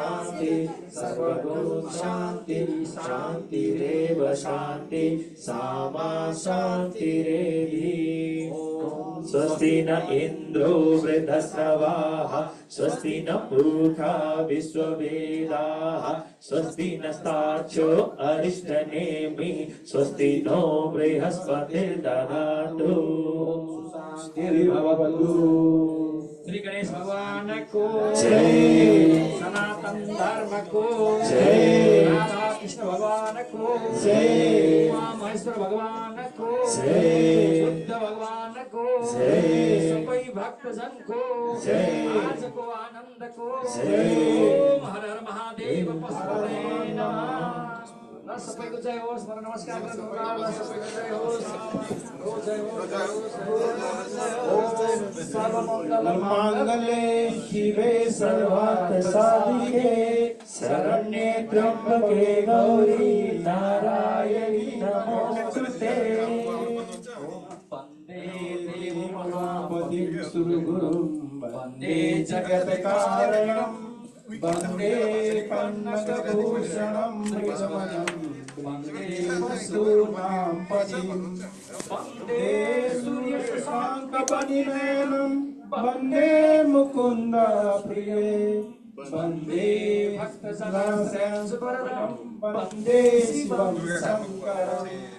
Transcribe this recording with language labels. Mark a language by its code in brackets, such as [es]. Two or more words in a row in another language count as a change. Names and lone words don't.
[sa] शान्ति सर्वगुण शान्ति शान्तिरेव शान्ति सामा शान्तिरेधि स्वस्ति न इन्द्रो वृद्धश्रवाः स्वस्ति न पूषा विश्ववेदाः स्वस्ति नस्तार्क्ष्यो अरिष्टनेमि स्वस्ति नो बृहस्पतिर्दधातु शान्तिर्भवतु। [ne] श्री गणेश भगवान को जय, सनातन धर्म को जय, राधा कृष्ण भगवान को जय, उमा महेश्वर भगवान को जय, बुद्ध भगवान को जय, सबै भक्तजन को जय, आजको आनन्द को जय। [sa] ओम हर हर महादेव पशुपते नमः। [ne] ल सबैको जय होस्, मलाई नमस्कार गर्नुहोला। ल सबैको जय होस्, जय होस्, [sa] ओम सर्वमङ्गल माङ्गल्ये शिवे सर्वार्थ साधिके शरण्ये त्र्यम्बके गौरी नारायणी नमोस्तुते। वन्दे देवं महापतिं सुरगुरुं वन्दे जगत्कारणं वन्दे पन्नगभूषणं मृगमयं वन्दे वसूनां पतिं वन्दे सूर्यशशाङ्कपरिणयनं वन्दे मुकुन्द प्रिये वन्दे भक्तजनाश्रयं वन्दे शिवं शङ्करम्।